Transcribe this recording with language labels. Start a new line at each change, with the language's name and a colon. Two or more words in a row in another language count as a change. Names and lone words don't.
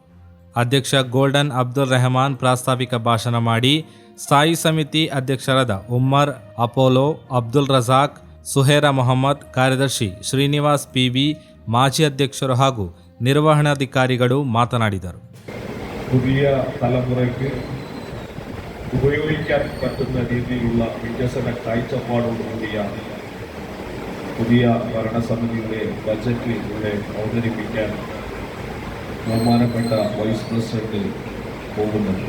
Kannada: ಅಧ್ಯಕ್ಷ ಗೋಲ್ಡನ್ ಅಬ್ದುಲ್ ರೆಹಮಾನ್ ಪ್ರಾಸ್ತಾವಿಕ ಭಾಷಣ ಮಾಡಿ, ಸ್ಥಾಯಿ ಸಮಿತಿ ಅಧ್ಯಕ್ಷರಾದ ಉಮ್ಮರ್, ಅಪೋಲೋ, ಅಬ್ದುಲ್ ರಜಾಕ್, ಸುಹೇರಾ ಮೊಹಮ್ಮದ್, ಕಾರ್ಯದರ್ಶಿ ಶ್ರೀನಿವಾಸ್ PV, ಮಾಜಿ ಅಧ್ಯಕ್ಷರು ಹಾಗೂ ನಿರ್ವಹಣಾಧಿಕಾರಿಗಳು ಮಾತನಾಡಿದರು.
Malayalam: പുതിയ തലമുറയ്ക്ക് ഉപയോഗിക്കാൻ പറ്റുന്ന രീതിയിലുള്ള വികസന കാഴ്ചപ്പാടോടുകൂടിയ പുതിയ ഭരണസമിതിയുടെ ബജറ്റ് ഇവിടെ അവതരിപ്പിക്കാൻ ബഹുമാനപ്പെട്ട
English: vice president
Malayalam: പോകുന്നുണ്ട്.